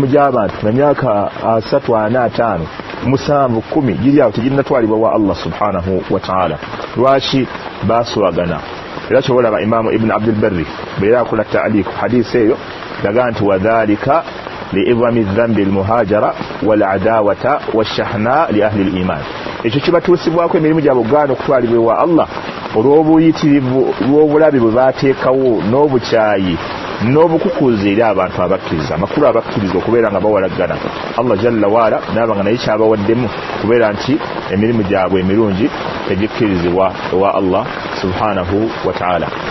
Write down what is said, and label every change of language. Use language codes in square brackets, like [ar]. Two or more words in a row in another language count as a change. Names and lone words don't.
[lg] gy'abantu na myaka 3 4 5 7 10 giri awo teginnatwalibwa wa Allah [ar] سبحانه وتعالى [lg] lwaki baaswagana era kyobalaba Imam Ibn Abdul Barri beera akola ta'liq hadisi eyo laga nti [ar] وذلك لعظم ذنب المهاجرة والعداوة والشحناء لأهل الإيمان [lg] ekyo kibatuusibwako emirimu gyabwe gaana okutwalibwa wa Allah olw'obuyitirivu lw'obulabi bwe baateekawo n'obukyayi n'obukukuuzi eri abantu abakkiriza amakulu abakkiriza okubeera nga bawalagana Allah [ar] جل وعلا [lg] naaba nga naye kyabawaddemu kubeera nti emirimu gyabwe emirungi tegikkirizibwa ewa Allah [ar] سبحانه وتعالى